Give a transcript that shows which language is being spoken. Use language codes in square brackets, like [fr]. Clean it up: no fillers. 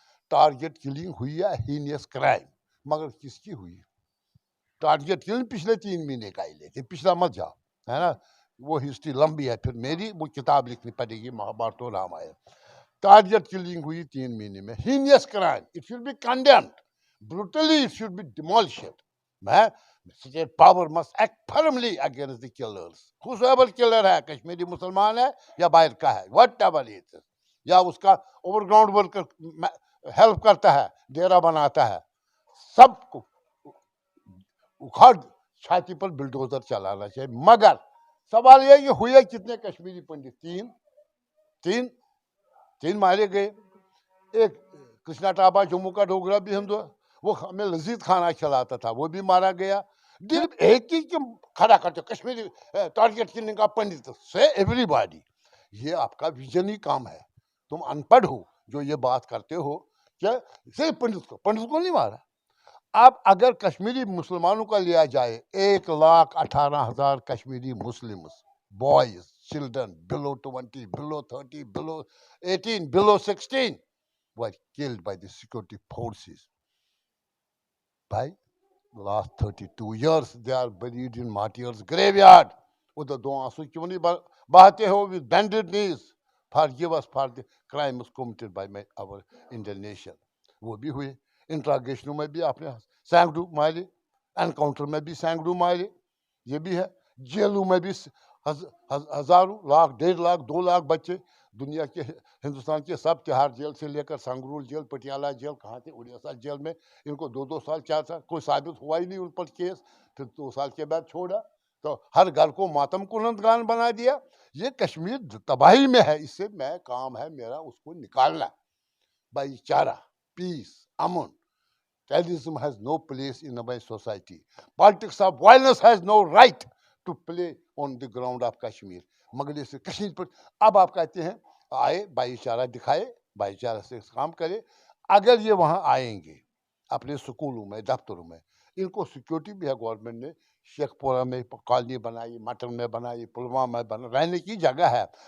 [ur] Target killing ہوئی ہے heinous crime, مگر کس کی ہوئی؟ ٹارگیٹ کلنگ پچھلے 3 مہینے کا ہی لیتے, پچھلا مت جاؤ, ہے نا, وہ ہسٹری لمبی ہے, پھر میری وہ کتاب لکھنی پڑے گی مہابھارت و رامائن. ٹارگیٹ کلنگ ہوئی 3 مہینے میں, [en] Heinous crime, it should be condemned brutally, it should be demolished. State power must act firmly against the killers. Whosoever killer [ur] ہے, کشمیری مسلمان ہے یا باہر کا ہے, [en] whatever it is, [ur] یا اس کا اوور گراؤنڈ ورکر ہیلپ کرتا ہے, ڈیرا بناتا ہے, سب کو اکھاڑ چھاتی پر بلڈوزر چلانا چاہیے. مگر سوال یہ کہ ہوئے کتنے کشمیری پنڈت؟ 3 مارے گئے. ایک کرشنا ٹابا جموں کا ڈوگرا بھی ہندو ہے, وہ ہمیں لذیذ کھانا کھلاتا تھا, وہ بھی مارا گیا. دل ایک ہی کیوں کھڑا کرتے کشمیری ٹارگیٹ کلنگ کا پنڈت سے ایوری باڈی. یہ آپ کا ویژن ہی کام ہے, تم ان پڑھ ہو جو یہ بات کرتے ہو کہ صرف پنڈت کو نہیں مارا. اب اگر کشمیری مسلمانوں کا لیا جائے, [en] 1,18,000 Kashmiri Muslims, boys, children below 20, below 30, below 18, below 16 were killed by the security forces. By last 32 years, they are buried in martyrs' graveyard. [ur] ادھر 2 آنسو کیوں نہیں بہاتے ہو [en] with bended knees? Forgive us for the crimes committed by our Indian nation. [ur] وہ بھی ہوئے. انٹراگیشنوں میں بھی آپ نے سینکڑوں مارے, انکاؤنٹر میں بھی سینکڑوں مارے, یہ بھی ہے. جیلوں میں بھی ہزاروں, لاکھ, 1.5 لاکھ, 2 لاکھ بچے دنیا کے, ہندوستان کے سب تہاڑ جیل سے لے کر سنگرول جیل, پٹیالہ جیل, کہاں تھے, اڑیسہ جیل میں ان کو 2 سال 4 سال کوئی ثابت ہوا ہی نہیں ان پر کیس, پھر 2 سال کے بعد چھوڑا. تو ہر گھر کو ماتم کنندگان بنا دیا. یہ کشمیر تباہی میں ہے, اس سے میں کام ہے میرا اس کو نکالنا. بھائی چارہ, پیس, امن. [en] Terrorism has no place in our society. Politics of violence has no right to play on the ground of Kashmir. [ur] مگر اس کشمیر پر اب آپ کہتے ہیں آئے, بھائی چارہ دکھائے, بھائی چارہ سے کام کرے. اگر یہ وہاں آئیں گے اپنے سکولوں میں, دفتروں میں, ان کو سیکورٹی بھی ہے گورنمنٹ نے, شیخ پورہ میں کالونی بنائی, مٹن میں بنائی, پلوامہ میں بنائی, رہنے کی جگہ ہے.